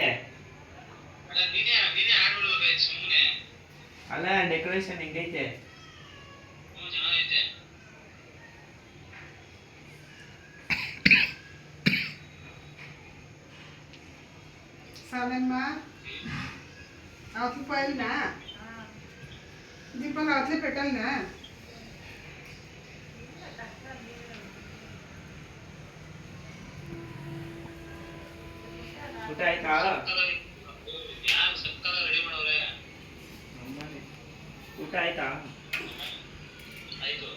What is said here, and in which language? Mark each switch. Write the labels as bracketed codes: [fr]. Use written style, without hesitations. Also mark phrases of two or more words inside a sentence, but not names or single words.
[kn] ನೀನೇ ಆಡ್ಬಿಡ್ಬೇಕಾಯ್ತು ಸುಮ್ಮನೆ. ಅಲ್ಲ, ಡೆಕೋರೇಷನ್ ಹೆಂಗೈತೆ? ಚೆನ್ನಾಗೈತೆ. ಸಾಲಮ್ಮ [te] అవతల పోయినా దీపాలు అవతలే పెట్టాలినా? [kn] ಊಟ ಆಯ್ತಾ? ಯಾರು ಸಕ್ಕಲ ರೆಡಿ ಮಾಡವ್ರೆ? ಊಟ ಆಯ್ತಾ? ಆಯ್ತು.